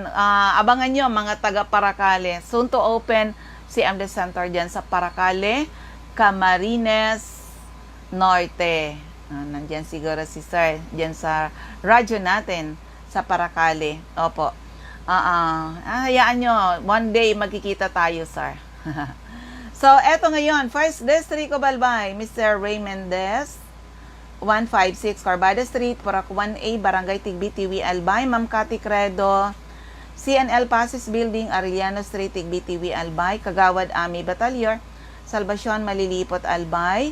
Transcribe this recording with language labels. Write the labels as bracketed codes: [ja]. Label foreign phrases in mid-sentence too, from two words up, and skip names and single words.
[tl] Abangan nyo mga taga Paracale. [en] Soon to open [tl] si CMD Center dyan sa Paracale, Camarines Norte. Nandyan siguro si Sir, dyan sa radyo natin sa Paracale. Opo. Hayaan nyo, [en] one day [tl] magkikita tayo, Sir. So, eto ngayon, 1st District of Albay, Mr. Ray Mendez, 156 Corbada Street, Purac 1A, Barangay Tigbitiwi, Albay. Ma'am Cathy Credo, CNL Pasis Building, Arellano Street, Tigbitiwi, Albay. Kagawad Ami Batalyor, Salvacion, Malilipot, Albay.